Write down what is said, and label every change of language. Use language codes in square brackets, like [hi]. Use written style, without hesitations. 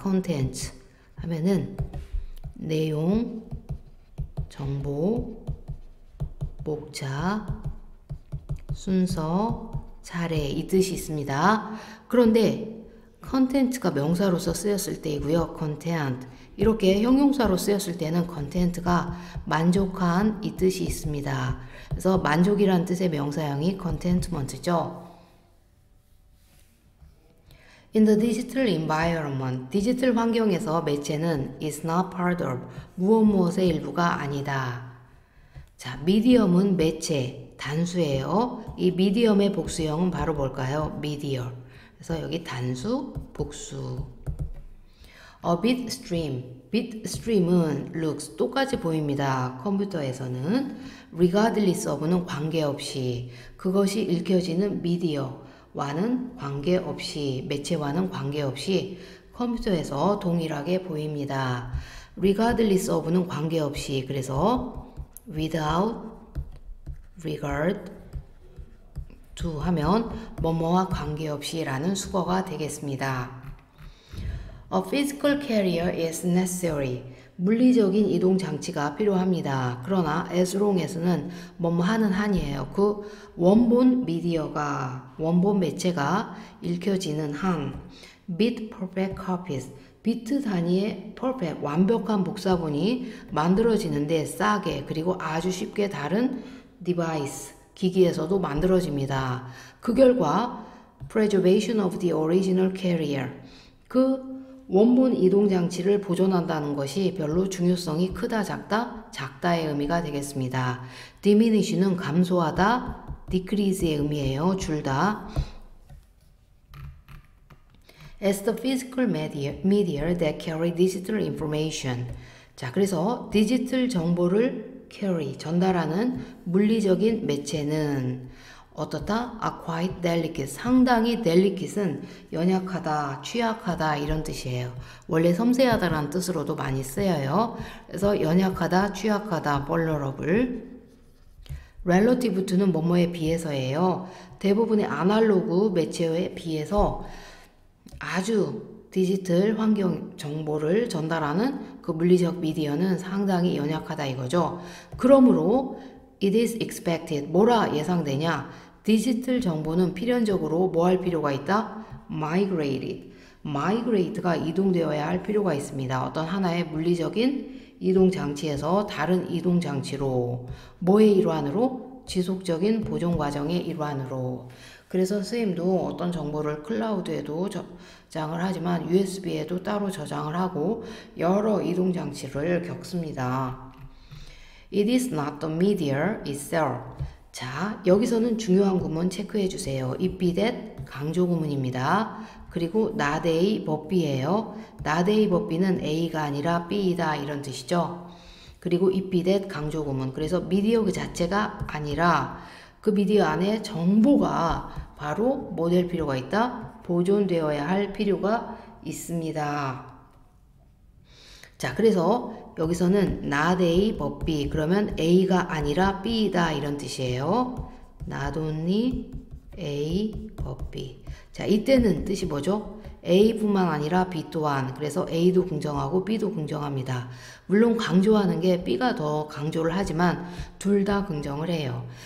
[ko] content 하면은 내용, 정보, 목차, 순서, 차례 이 뜻이 있습니다. 그런데 content가 명사로서 쓰였을 때이고요. content 이렇게 형용사로 쓰였을 때는 content가 만족한 이 뜻이 있습니다. 그래서 만족이란 뜻의 명사형이 contentment죠. [en] In the digital environment, [ko] 디지털 환경에서 매체는 [en] is not part of, [ko] 무엇의 일부가 아니다. 자, medium은 매체, 단수예요. 이 medium의 복수형은 바로 뭘까요? media. 그래서 여기 단수, 복수. [en] A bit stream. [ko] bit stream은 looks, 똑같이 보입니다. 컴퓨터에서는. regardless of는 관계없이. 그것이 읽혀지는 media와는 관계없이, 매체와는 관계없이 컴퓨터에서 동일하게 보입니다. regardless of는 관계없이, 그래서 [en] without regard to [ko] 하면 뭐뭐와 관계없이 라는 수거가 되겠습니다. [en] A physical carrier is necessary. [ko] 물리적인 이동 장치가 필요합니다. 그러나 as long as는 뭐뭐 하는 한이에요. 그 원본 미디어가, 원본 매체가 읽혀지는 한 [en] bit perfect copies. [ko] 비트 단위의 perfect, 완벽한 복사본이 만들어지는데 싸게 그리고 아주 쉽게 다른 device, 기기에서도 만들어집니다. 그 결과 [en] preservation of the original carrier, [ko] 그 원본 이동장치를 보존한다는 것이 별로 중요성이 크다 작다? 작다의 의미가 되겠습니다. diminish는 감소하다, decrease의 의미예요. 줄다. [en] As the physical media that carry digital information. [ko] 자, 그래서 디지털 정보를 carry, 전달하는 물리적인 매체는 [en] 어떻다? quite delicate. [ko] 상당히 delicate은 연약하다, 취약하다 이런 뜻이에요. 원래 섬세하다라는 뜻으로도 많이 쓰여요. 그래서 연약하다, 취약하다, vulnerable. relative to는 뭐뭐에 비해서예요. 대부분의 아날로그 매체에 비해서 아주 디지털 환경 정보를 전달하는 그 물리적 미디어는 상당히 연약하다 이거죠. 그러므로 [en] it is expected. [ko] 뭐라 예상되냐? 디지털 정보는 필연적으로 뭐 할 필요가 있다? [en] migrated. [ko] migrate가 이동되어야 할 필요가 있습니다. 어떤 하나의 물리적인 이동 장치에서 다른 이동 장치로 뭐의 일환으로? 지속적인 보존 과정의 일환으로. 그래서 선생님도 어떤 정보를 클라우드에도 저장을 하지만 USB에도 따로 저장을 하고 여러 이동 장치를 겪습니다. [en] It is not the media itself. [ko] 자, 여기서는 중요한 구문 체크해 주세요. It be that 강조 구문입니다. 그리고 not A but B예요. not A but B는 A가 아니라 B이다 이런 뜻이죠. 그리고 it be that 강조 구문. 그래서 미디어 그 자체가 아니라 그 미디어 안에 정보가 바로 뭐 될 필요가 있다? 보존되어야 할 필요가 있습니다. 자, 그래서 여기서는 not A but B. 그러면 A가 아니라 B이다 이런 뜻이에요. [en] not only A but B. [ko] 자, 이때는 뜻이 뭐죠? A뿐만 아니라 B 또한. 그래서 A도 긍정하고 B도 긍정합니다. 물론 강조하는 게 B가 더 강조를 하지만 둘 다 긍정을 해요.